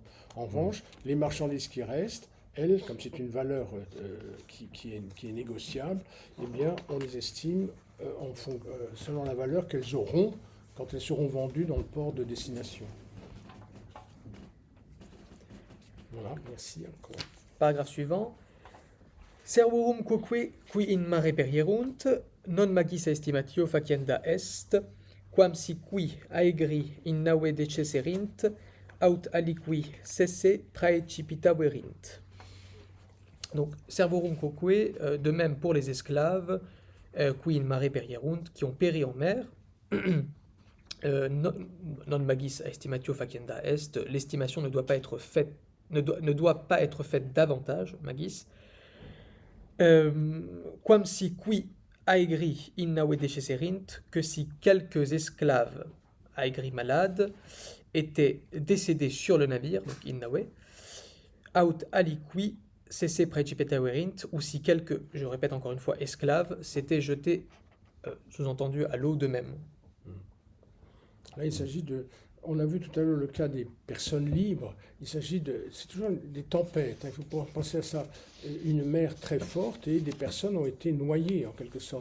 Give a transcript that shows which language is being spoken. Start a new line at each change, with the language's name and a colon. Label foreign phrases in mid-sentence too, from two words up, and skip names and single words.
French: En revanche, les marchandises qui restent, elles, comme c'est une valeur qui est négociable, eh bien, on les estime selon la valeur qu'elles auront quand elles seront vendues dans le port de destination. Voilà, merci encore. Paragraphe suivant.
Latin: Servorum quoque qui in mare perierunt, non magis estimatio facienda est, quam si qui aegri in nave decesserint, aut aliqui cesse praecipita verint. Donc, servorum quoque,
French: de même pour les esclaves,
Latin: qui in mare perierunt,
French: qui ont péri en mer,
Latin: non magis estimatio facienda est,
French: l'estimation ne doit pas être faite, ne doit pas être faite davantage,
Latin: magis, quam si qui aegri in nave decesserint,
French: que si quelques esclaves aegri malades étaient décédés sur le navire, donc
Latin: in nave, aut aliqui cesse praecipita verint,
French: ou si quelques, je répète encore une fois, esclaves s'étaient jetés, sous-entendu, à l'eau d'eux-mêmes. Là, il s'agit de... On a vu tout à l'heure le cas des personnes libres. C'est toujours des tempêtes. Il faut pouvoir penser à ça. Une mer très forte et des personnes ont été noyées, en quelque sorte.